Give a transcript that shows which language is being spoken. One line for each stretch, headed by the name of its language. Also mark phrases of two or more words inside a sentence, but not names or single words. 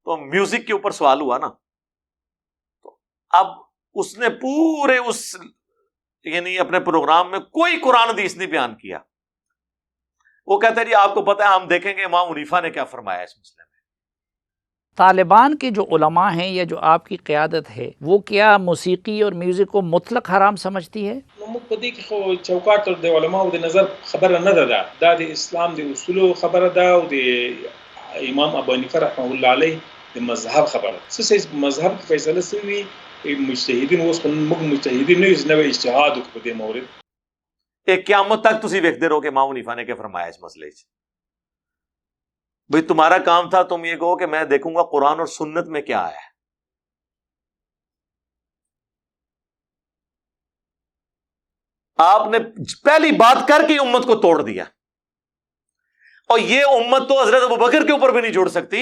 Urdu: تو میوزک کے اوپر سوال ہوا نا, تو اب اس نے پورے اس یعنی اپنے پروگرام میں کوئی قرآن حدیث نہیں بیان کیا. وہ کہتا ہے جی آپ کو پتہ ہے ہم دیکھیں گے امام حنیفہ نے کیا فرمایا اس مسئلے میں. طالبان کے جو علماء ہیں یا جو آپ کی قیادت ہے وہ کیا موسیقی اور میوزک کو مطلق حرام سمجھتی ہے؟
Pashto: موږ په دې کې خو چوکاټ د علماو د نظر خبره نه ده، دا د اسلام د اصولو خبره ده او د امام ابو حنیفه رحمه الله علیه د مذهب خبره. څه مذهب کې فیصله شوی مجتهدین اوس موږ مجتهدین نه یو نوې اجتهاد وکړو په دې مورد.
Urdu: ایک قیامت تک
Punjabi: تسی ویکھدے رہو
Urdu: کہ امام حنیفہ نے کیا فرمایا اس مسئلے چ. بھئی تمہارا کام تھا تم یہ کہو کہ میں دیکھوں گا قرآن اور سنت میں کیا آیا ہے. آپ نے پہلی بات کر کے امت کو توڑ دیا، اور یہ امت تو حضرت ابوبکر کے اوپر بھی نہیں جوڑ سکتی.